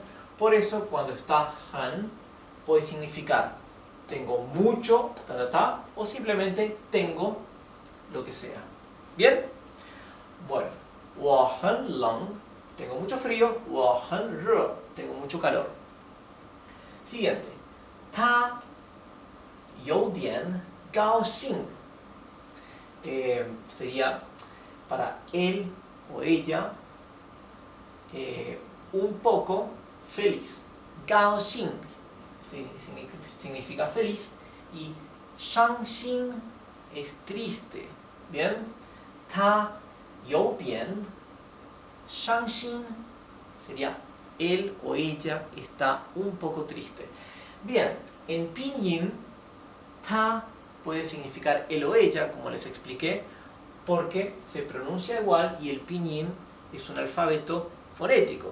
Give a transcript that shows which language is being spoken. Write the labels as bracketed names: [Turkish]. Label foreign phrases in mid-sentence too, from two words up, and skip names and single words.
[Spanish] Por eso cuando está 很 puede significar tengo mucho, o simplemente tengo lo que sea. ¿Bien? Bueno, [Chinese] 我很冷, [Spanish] tengo mucho frío, [Chinese] 我很热, [Spanish] tengo mucho calor. Siguiente. [Chinese] 他有点高兴, [Spanish] sería para él o ella un poco feliz. 高兴 significa feliz y 伤心 es triste. ¿Bien? [Chinese] 他有点伤心 [Spanish] sería él o ella está un poco triste. Bien, en pinyin, 他 puede significar él o ella, como les expliqué, porque se pronuncia igual y el pinyin es un alfabeto fonético.